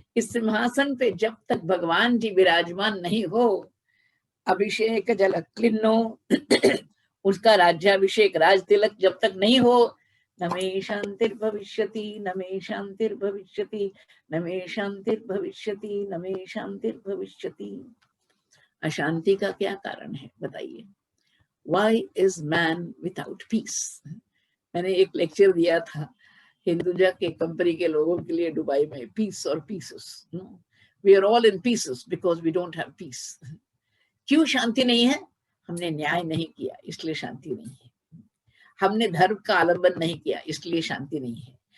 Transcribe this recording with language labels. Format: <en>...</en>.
<hi>इस सिंहासन पे जब तक भगवान जी विराजमान नहीं हो,</hi> <sa>अभिषेक जल क्लिन्नो,</sa> <hi>उसका राज्याभिषेक राज तिलक जब तक नहीं हो,</hi> <sa>न मे शांतिर्भविष्यति, न मे शांतिर्भविष्यति,</sa> <hi>न मे शांतिर्भविष्यति, न मे शांतिर्भविष्यति। अशांति का क्या कारण है बताइए?</hi> <en>Why is man without peace?</en> <hi>मैंने एक लेक्चर दिया था हिंदुजा के कंपनी के लोगों के लिए दुबई में, पीस और pieces.</hi> <en>We are all in pieces because we don't have peace.</en> <hi>क्यों शांति नहीं है? हमने न्याय नहीं किया इसलिए शांति नहीं है। हमने धर्म का आलंबन नहीं किया इसलिए शांति नहीं है।</hi>